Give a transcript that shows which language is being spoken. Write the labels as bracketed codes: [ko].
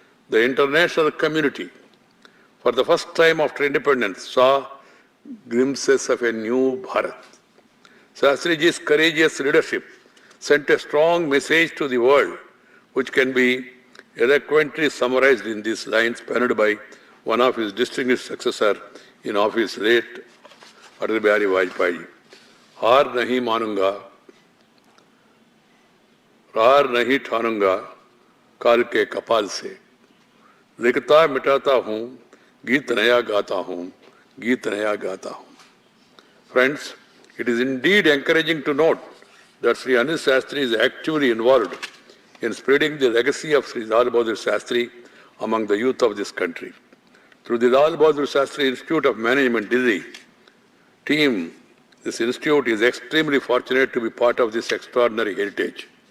[en] The international community, for the first time after independence, saw glimpses of a new Bharat. Shastriji's courageous leadership sent a strong message to the world, which can be eloquently summarized in these lines penned by one of his distinguished successors in office, late Atal Bihari Vajpayee. [hi] हार नहीं मानूंगा, हार नहीं ठानूंगा, काल के कपाल से लिखता मिटाता हूँ, गीत नया गाता हूँ, गीत नया गाता हूँ. [en] Friends, it is indeed encouraging to note that Sri Anil Shastri is actively involved in spreading the legacy of Sri Lal Bahadur Shastri among the youth of this country. Through the Lal Bahadur Shastri Institute of Management, Delhi team, this institute is extremely fortunate to be part of this extraordinary heritage.